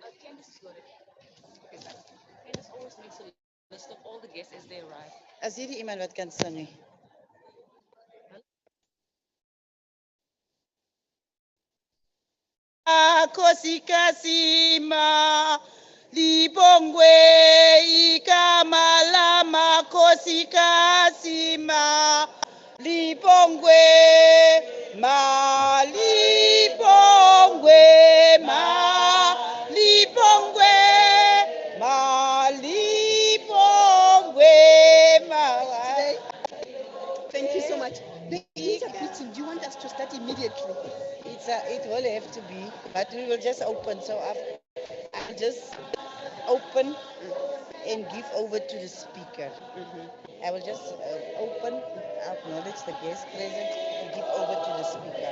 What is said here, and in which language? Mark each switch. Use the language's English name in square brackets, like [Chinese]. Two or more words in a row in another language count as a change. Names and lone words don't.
[English] Candace always makes a list of all the guests as they arrive. [Afrikaans] As hierdie iemand wat kan sing nie. [Zulu] Khosikasima libongwe igama lamakhosikasima libongwe malibongwe malibongwe malibongwe malibongwe. [English] Thank you so much. The interpreting, do you want us to start immediately? It will have to be, but we will just open. So I'll just open and give over to the speaker. I will just open, acknowledge the guest present, and give over to the speaker.